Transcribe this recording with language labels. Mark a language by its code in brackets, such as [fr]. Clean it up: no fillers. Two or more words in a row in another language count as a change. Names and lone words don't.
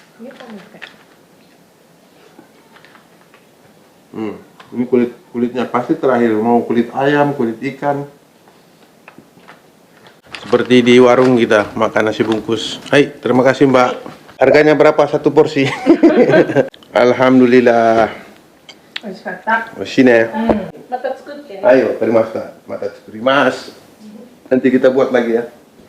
[id] Ini kulitnya pasti terakhir. Mau kulit ayam, kulit ikan. Seperti di warung kita makan nasi bungkus. Hai, terima kasih Mbak. Harganya berapa satu porsi? Alhamdulillah. [ja] 美味しかった。 [id] Sini. [ja] また作ってね。 [id] Ayo, terima kasih. Mata terima. Nanti kita buat lagi ya.